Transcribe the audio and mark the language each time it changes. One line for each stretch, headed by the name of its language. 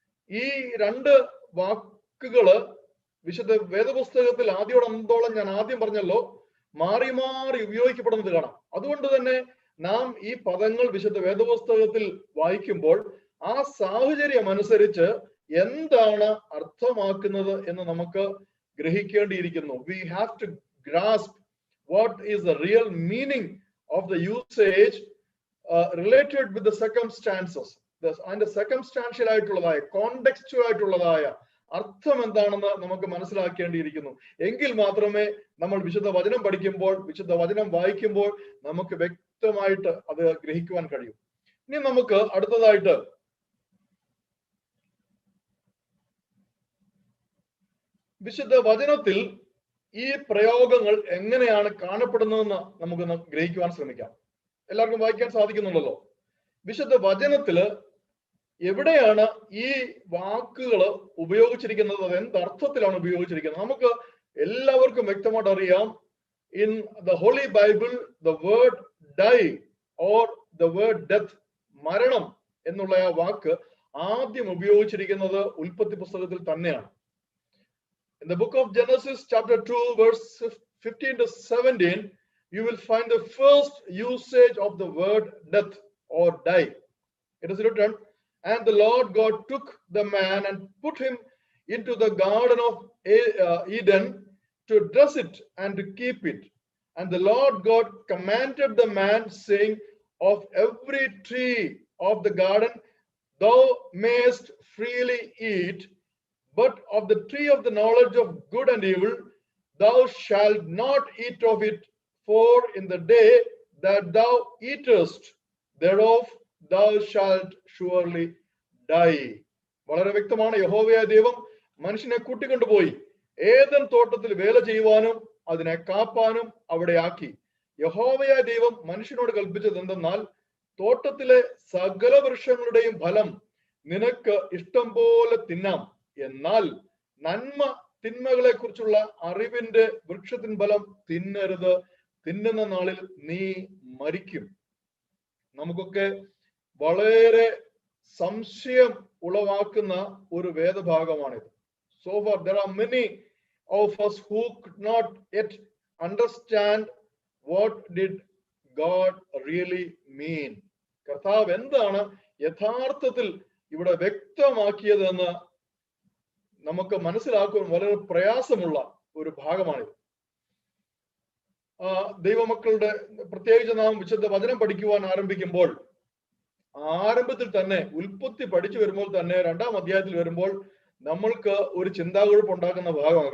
Malayalam: ഈ രണ്ട് വാക്കുകള് വിശുദ്ധ വേദപുസ്തകത്തിൽ ആദ്യോടന്തോളം ഞാൻ ആദ്യം പറഞ്ഞല്ലോ, മാറി മാറി ഉപയോഗിക്കപ്പെടുന്നത് കാണാം. അതുകൊണ്ട് തന്നെ നാം ഈ പദങ്ങൾ വിശുദ്ധ വേദപുസ്തകത്തിൽ വായിക്കുമ്പോൾ ആ സാഹചര്യം അനുസരിച്ച് എന്താണ് അർത്ഥമാക്കുന്നത് എന്ന് നമുക്ക് ഗ്രഹിക്കേണ്ടിയിരിക്കുന്നു.
English: We have to grasp what is the real meaning of the usage related with the circumstances.
Malayalam: അതിന്റെ circumstantial ആയിട്ടുള്ളതായ, കോണ്ടെക്സ്റ്റുവൽ ആയിട്ടുള്ളതായ അർത്ഥം എന്താണെന്ന് നമുക്ക് മനസ്സിലാക്കേണ്ടിയിരിക്കുന്നു. എങ്കിൽ മാത്രമേ നമ്മൾ വിശുദ്ധ വചനം പഠിക്കുമ്പോൾ, വിശുദ്ധ വചനം വായിക്കുമ്പോൾ നമുക്ക് വ്യക്തമായിട്ട് അത് ഗ്രഹിക്കുവാൻ കഴിയും. ഇനി നമുക്ക് അടുത്തതായിട്ട് വിശുദ്ധ വചനത്തിൽ ഈ പ്രയോഗങ്ങൾ എങ്ങനെയാണ് കാണപ്പെടുന്നതെന്ന് നമുക്കൊന്ന് ഗ്രഹിക്കുവാൻ ശ്രമിക്കാം. എല്ലാവർക്കും വായിക്കാൻ സാധിക്കുന്നുണ്ടല്ലോ. വിശുദ്ധ വചനത്തില് എവിടെയാണ് ഈ വാക്കുകൾ ഉപയോഗിച്ചിരിക്കുന്നത്, അത് എന്തർത്ഥത്തിലാണ് ഉപയോഗിച്ചിരിക്കുന്നത്?
English: നമുക്ക് എല്ലാവർക്കും വ്യക്തമായിട്ട് അറിയാം. In the holy Bible the word die or the word death,
Malayalam: മരണം എന്നുള്ള ആ വാക്ക് ആദ്യം ഉപയോഗിച്ചിരിക്കുന്നത് ഉൽപ്പത്തി പുസ്തകത്തിൽ തന്നെയാണ്.
English: In the book of Genesis chapter 2 verse 15 to 17, you will find the first usage of the word death or die. It is written, and the Lord God took the man and put him into the garden of Eden to dress it and to keep it. And the Lord God commanded the man, saying, of every tree of the garden thou mayest freely eat, but of the tree of the knowledge of good and evil thou shalt not eat of it, for in the day that thou eatest thereof thou shalt surely die.
Malayalam: വളരെ വ്യക്തമാണ്. യഹോവയായ ദൈവം മനുഷ്യനെ കൂട്ടിക്കൊണ്ടുപോയി Eden തോട്ടത്തിൽ വേല ചെയ്യുവാനും അതിനെ കാപ്പാനും അവിടെ ആക്കി. യഹോവയായ ദൈവം മനുഷ്യനോട് കൽപ്പിച്ചത് എന്തെന്നാൽ, തോട്ടത്തിലെ സകല വൃക്ഷങ്ങളുടെയും ഫലം നിനക്ക് ഇഷ്ടം പോലെ തിന്നാം, എന്നാൽ നന്മ തിന്മകളെ കുറിച്ചുള്ള അറിവിന്റെ വൃക്ഷത്തിൻ ഫലം തിന്നരുത്, തിന്നുന്ന നാളിൽ നീ മരിക്കും. നമുക്കൊക്കെ വളരെ സംശയം ഉളവാക്കുന്ന ഒരു വേദഭാഗമാണിത്.
English: So far there are many of us who could not yet understand what did God really mean.
Malayalam: കർത്താവ് എന്താണ് യഥാർത്ഥത്തിൽ ഇവിടെ വ്യക്തമാക്കിയതെന്ന് നമുക്ക് മനസ്സിലാക്കുവാൻ വളരെ പ്രയാസമുള്ള ഒരു ഭാഗമാണിത്. ദൈവമക്കളുടെ പ്രത്യേകിച്ച് നാം വിശുദ്ധ വചനം പഠിക്കുവാൻ ആരംഭിക്കുമ്പോൾ, ആരംഭത്തിൽ തന്നെ ഉൽപ്പത്തി പഠിച്ചു വരുമ്പോൾ തന്നെ 2-ാം അധ്യായത്തിൽ വരുമ്പോൾ നമ്മൾക്ക് ഒരു ചിന്താകുഴപ്പം ഉണ്ടാക്കുന്ന ഭാഗമാണ്.